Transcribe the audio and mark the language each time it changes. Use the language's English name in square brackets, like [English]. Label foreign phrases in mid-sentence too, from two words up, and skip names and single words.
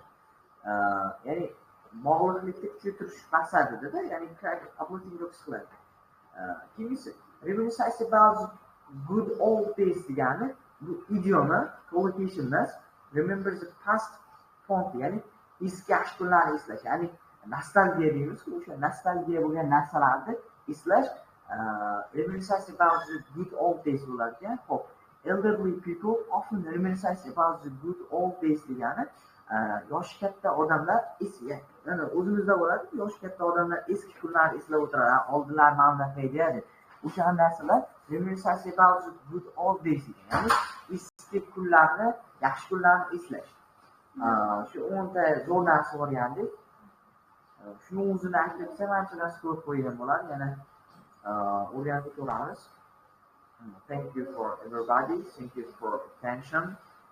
[Uzbek] Ya'ni bog'liqlikni kuchaytirish maqsadida, ya'ni [English] crack uplifting jokes [Uzbek] qilar. Keyingisi [English] reminiscence about good old days [Uzbek] degani bu idioma collocation emas, [English] remember the past fondly, [Uzbek] ya'ni eski yaxshi kunlarni eslash, ya'ni nostalgiya deymiz, o'sha nostalgiya bo'lgan narsalarni eslash. [English] Reminiscence about the good old days [Uzbek] bo'lar ekan. Xo'p, [English] elderly people often reminiscence about the good old days [Uzbek] degani yoshi katta odamlar ya'ni o'zimizda bo'ladi, yoshi katta odamlar eski kunlarni eslab o'tiradi, oldinlar mana bunaqa edi deb. O'sha narsalar [English] reminiscence about the good old days [Uzbek] degan, ya'ni eski kunlarni, yaxshi kunlarni eslash. Shu 10 ta zo'r narsa o'rgandik. Shuni o'zini aytib ketsam, ancha narsa ko'rib qo'ygan bo'ladi. Yana o'rganib ko'ramiz. [English] Thank you for everybody. Thank you for attention.